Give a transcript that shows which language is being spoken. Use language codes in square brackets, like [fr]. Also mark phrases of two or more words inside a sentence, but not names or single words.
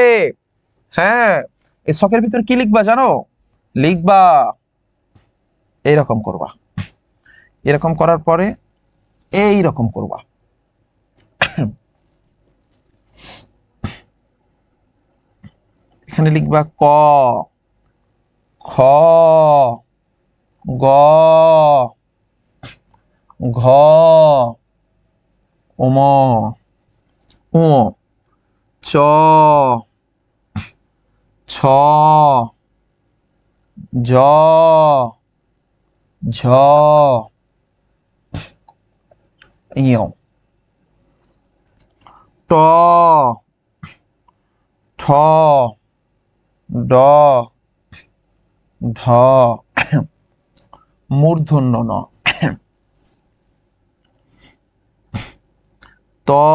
[bn] হ্যাঁ, এই ছকের ভিতর কি লিখবা জানো? লিখবা এইরকম করবা, এরকম করার পরে এইরকম করবা। এখানে লিখবা ক, খ, গ, ঘ, ওম, উ, চ, ছ, জ, ঝ, ইয়, ট, ঠ, ড, ঢ, মূর্ধন্য ন, ত,